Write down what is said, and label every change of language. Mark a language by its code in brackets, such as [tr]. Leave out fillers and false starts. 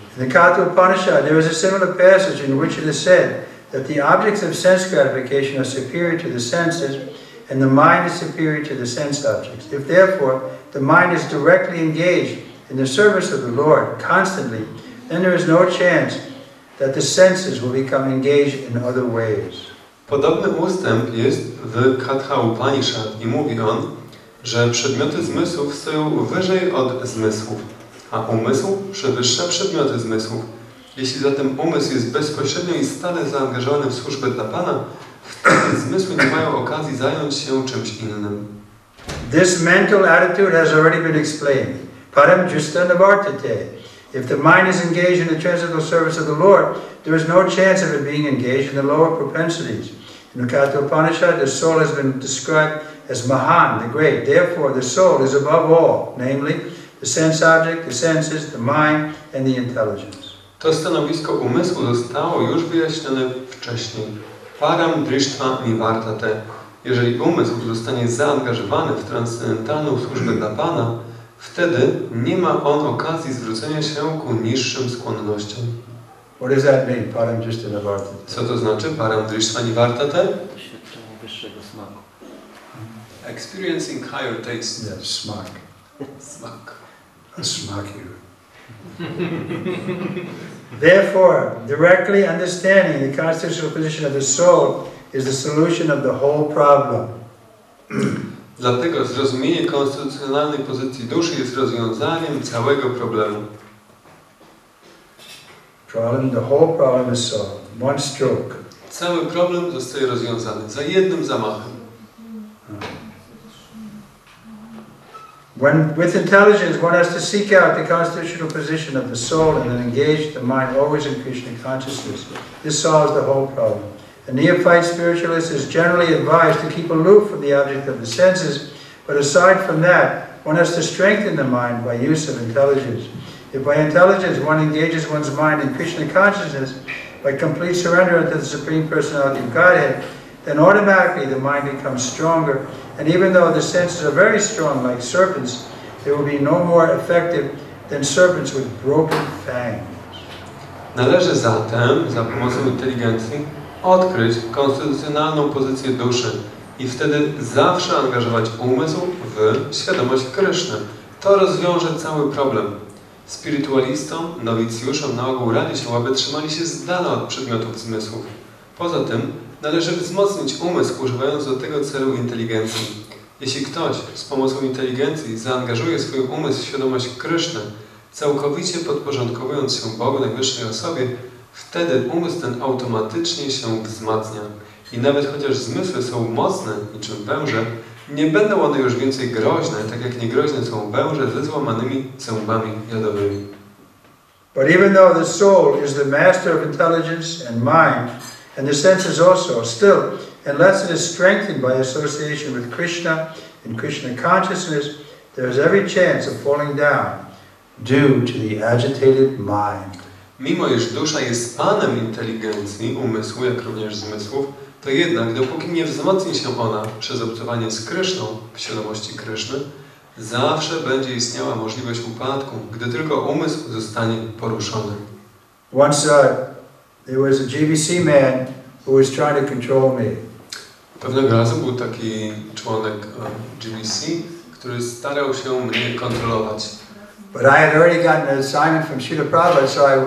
[en] In the Katha Upanishad, there is a similar passage in which it is said that the objects of sense gratification are superior to the senses, and the mind is superior to the sense objects. If therefore the mind is directly engaged in the service of the Lord constantly, then there is no chance that the senses will become engaged in other ways. [pl] Podobny ustęp jest w Katha Upanishad i mówi on, że przedmioty zmysłów stoją wyżej od zmysłów, a umysł przewyższa przedmioty zmysłów. Jeśli zatem umysł jest bezpośrednio i stale zaangażowany w służbę dla Pana, wtedy zmysły nie mają okazji zająć się czymś innym. [en] This mental attitude has already been explained. [sa] Param justa navartate. [en] If the mind is engaged in the transcendental service of the Lord, there is no chance of it being engaged in the lower propensities. In the Katha Upanishad, the soul has been described as Mahan, the great. Therefore, the soul is above all, namely, the sense object, the senses, the mind, and the intelligence. [pl] To stanowisko umysłu zostało już wyjaśnione wcześniej. [sa] Param drishtva nivartate. [pl] Jeżeli umysł zostanie zaangażowany w transcendentalną służbę dla Pana, wtedy nie ma on okazji zwrócenia się ku niższym skłonnościom. [en] What does that mean? [sa] Param justa navartate. [pl] Co to znaczy [sa] param drishtva nivartate? [pl] Doświadczenie wyższego smaku. [en] Experiencing higher taste. Yes, smak. [pl] Smak. A smak you. [en] Therefore, directly understanding the constitutional position of the soul is the solution of the whole problem. [pl] Dlatego zrozumienie konstytucjonalnej pozycji duszy jest rozwiązaniem całego problemu. [en] The whole problem is solved. One stroke. [pl] Cały problem zostaje rozwiązany za jednym zamachem. [en] With intelligence, one has to seek out the constitutional position of the soul and then engage the mind always in Krishna consciousness. This solves the whole problem. A neophyte spiritualist is generally advised to keep aloof from the object of the senses, but aside from that, one has to strengthen the mind by use of intelligence. If by intelligence one engages one's mind in Krishna consciousness, by complete surrender to the Supreme Personality of Godhead, then automatically the mind becomes stronger, and even though the senses are very strong like serpents, they will be no more effective than serpents with broken fangs. [pl] Należy zatem za pomocą inteligencji odkryć konstytucjonalną pozycję duszy i wtedy zawsze angażować umysł w świadomość Kryszny. To rozwiąże cały problem. Spirytualistom, nowicjuszom na ogół radzi się, aby trzymali się z dala od przedmiotów zmysłów. Poza tym należy wzmocnić umysł, używając do tego celu inteligencji. Jeśli ktoś z pomocą inteligencji zaangażuje swój umysł w świadomość Kryszny, całkowicie podporządkowując się Bogu Najwyższej Osobie, wtedy umysł ten automatycznie się wzmacnia. I nawet chociaż zmysły są mocne, niczym węże, nie będą one już więcej groźne, tak jak niegroźne są węże ze złamanymi zębami jadowymi. [en] But even though the soul is the master of intelligence and mind, and the senses also, still, unless it is strengthened by association with Krishna and Krishna consciousness, there is every chance of falling down due to the agitated mind. [pl] Mimo iż dusza jest panem inteligencji, umysłu, jak również zmysłów, to jednak, dopóki nie wzmocni się ona przez obcowanie z Kryszną, w świadomości Kryszny, zawsze będzie istniała możliwość upadku, gdy tylko umysł zostanie poruszony. [en] Once there was a GBC man who was trying to control me. [pl] Pewnego razu był taki członek GBC, który starał się mnie kontrolować. [en] But I had already gotten an assignment from Srila Prabhupada, so